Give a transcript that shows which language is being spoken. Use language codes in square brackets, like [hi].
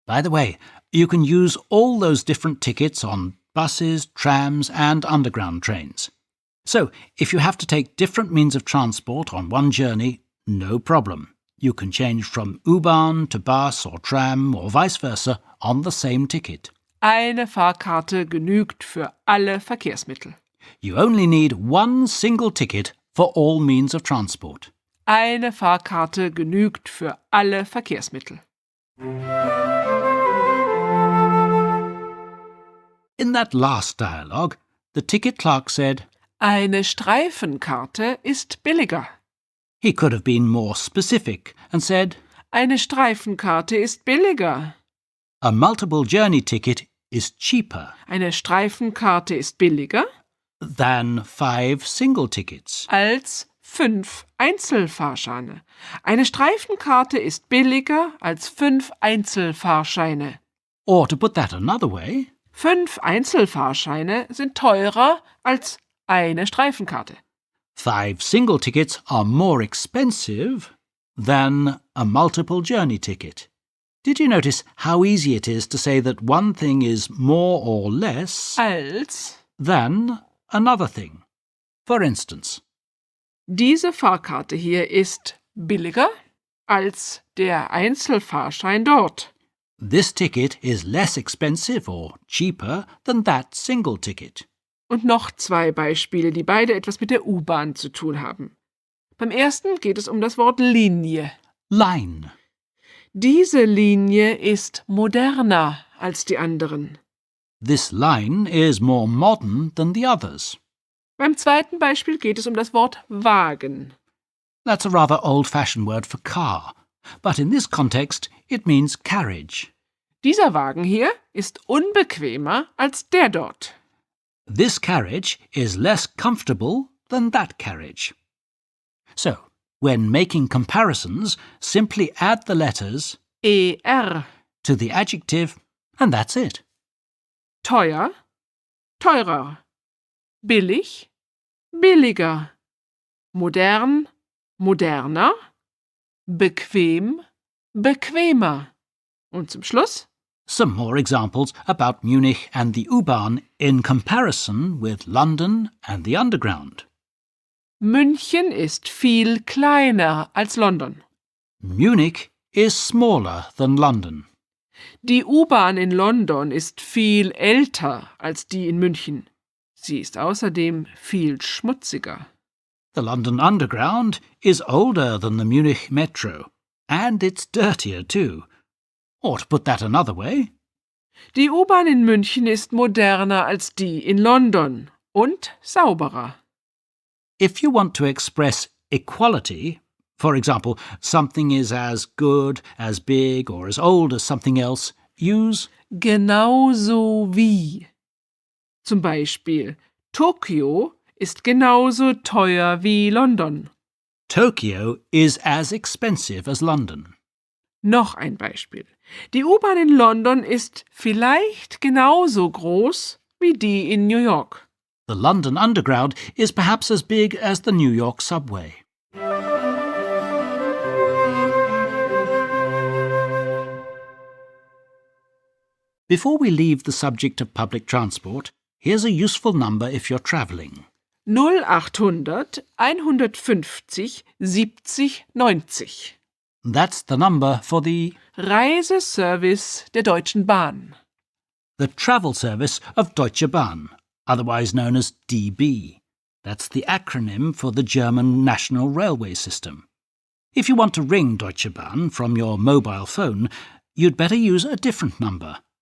[en] By the way, you can use all those different tickets on buses, trams and underground trains. So, if you have to take different means of transport on one journey, no problem. You can change from U-Bahn to bus or tram or vice versa on the same ticket. [de] Eine Fahrkarte genügt für alle Verkehrsmittel. [en] You only need one single ticket for all means of transport. [de] Eine Fahrkarte genügt für alle Verkehrsmittel. [en] In that last dialogue, the ticket clerk said, [de] Eine Streifenkarte ist billiger. [en] he could have been more specific and said, [de] Eine Streifenkarte ist billiger. [en] a multiple journey ticket is cheaper [de] Eine Streifenkarte ist billiger [en] than 5 single tickets. [de] als 5 Einzelfahrscheine. Eine Streifenkarte ist billiger als 5 Einzelfahrscheine. [en] Or to put that another way, [de] 5 Einzelfahrscheine sind teurer als eine Streifenkarte. [en] 5 single tickets are more expensive than a multiple journey ticket. Did you notice how easy it is to say that one thing is more or less [de] Als [en] than another thing? For instance, [de] diese Fahrkarte hier ist billiger als der Einzelfahrschein dort. [en] this ticket is less expensive or cheaper than that single ticket. [de] Und noch 2 Beispiele, die beide etwas mit der U-Bahn zu tun haben. Beim ersten geht es um das Wort Linie. [en] Line. [de] Diese Linie ist moderner als die anderen. [en] This line is more modern than the others. [de] Beim zweiten Beispiel geht es um das Wort Wagen. [en] That's a rather old-fashioned word for car, but in this context it means carriage. [de] Dieser Wagen hier ist unbequemer als der dort. [en] This carriage is less comfortable than that carriage. So, when making comparisons, simply add the letters ER. to the adjective and that's it. [de] Teuer, teurer. Billig, billiger. Modern, moderner. Bequem, bequemer. Und zum Schluss [en] Some more examples about Munich and the U-Bahn in comparison with London and the Underground. [de] München ist viel kleiner als London. [en] Munich is smaller than London. [de] Die U-Bahn in London ist viel älter als die in München. Sie ist außerdem viel schmutziger. [en] The London Underground is older than the Munich Metro, and it's dirtier too. Or to put that another way, [de] Die U-Bahn in München ist moderner als die in London und sauberer. [en] if you want to express equality, for example, something is as good, as big, or as old as something else, use [de] Genauso wie. Zum Beispiel, Tokio ist genauso teuer wie London. [en] Tokyo is as expensive as London. [de] Noch ein Beispiel. Die U-Bahn in London ist vielleicht genauso groß wie die in New York. [en] The London Underground is perhaps as big as the New York subway. Before we leave the subject of public transport, here's a useful number if you're travelling. 0800 150 70 90. That's the number for the [de] Reiseservice der Deutschen Bahn. [en] travel service of Deutsche Bahn, otherwise known as DB. That's the acronym for the German national railway system. If you want to ring Deutsche Bahn from your mobile phone, you'd better use a different number.